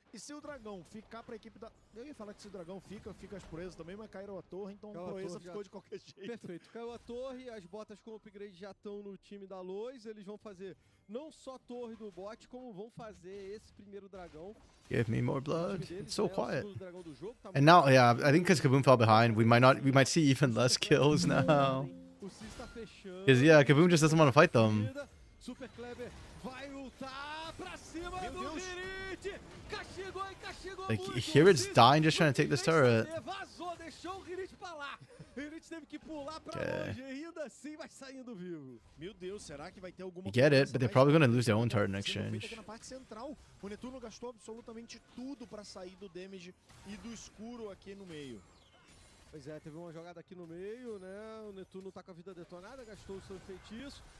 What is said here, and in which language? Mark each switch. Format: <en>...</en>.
<pt>E se o dragão ficar pra equipe da... Eu ia falar que se o dragão fica as proezas também, mas caíram a torre, então a proeza ficou de qualquer jeito. Perfeito. Caiu a torre, as botas com upgrade já estão no time da Lois. Eles vão fazer não só a torre do bot, como vão fazer esse primeiro dragão.</pt> <en>Give me more blood. It's so quiet.</en> <pt>O dragão do jogo tá</pt> <en>And now, yeah, I think because Kaboom fell behind, we might see even less kills now.</en> <pt>O Cis tá fechando.</pt> <en>Because yeah, Kaboom just doesn't want to fight them.</en> <pt>Super Kleber vai lutar pra cima do Hirit. Castigou</pt> <en>Like</en> <pt>muito.</pt> <en>here it's dying just trying to take this turret.</en> <pt>Vazou, deixou o Hirit pra lá. Hirit teve que pular pra longe, ainda assim vai saindo vivo. Meu Deus, será que vai ter alguma...</pt> <en>You get it, but they're probably going to lose their own turret in exchange.</en> <pt>Aqui na parte central, o Netuno gastou absolutamente tudo pra sair do damage e do escuro aqui no meio. Pois é, teve uma jogada aqui no meio, né? O Netuno tá com a vida detonada, gastou o seu feitiço.</pt>